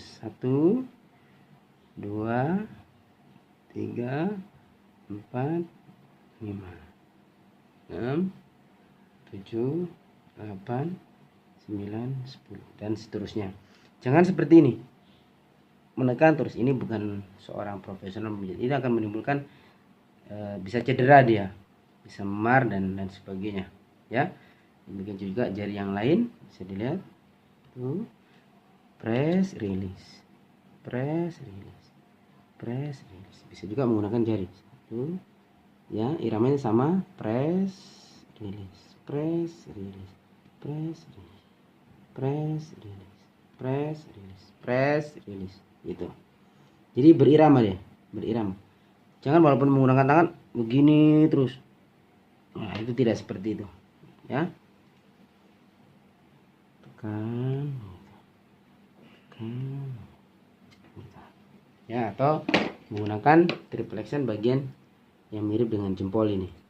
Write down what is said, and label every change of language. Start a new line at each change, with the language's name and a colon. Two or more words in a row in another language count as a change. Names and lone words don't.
Indonesian: 1, 2, 3, 4, 5, 6, 7, 8, 9, 10 dan seterusnya. Jangan seperti ini, menekan terus. Ini bukan seorang profesional memijat. Ini akan menimbulkan bisa cedera dia, bisa memar dan sebagainya, ya. Demikian juga jari yang lain bisa dilihat. Tuh,
English: press, release, press, release, press, release.
Indonesian: Bisa juga menggunakan jari. Tuh, ya, iramanya sama,
English: press, release, press, release, press, release, press, release, press, release, press, release,
Indonesian: gitu. Jadi berirama dia, berirama. Jangan walaupun menggunakan tangan begini terus. Nah, itu tidak seperti itu, ya. Tekan, tekan, ya, atau menggunakan
English: triple action
Indonesian: bagian yang mirip dengan jempol ini.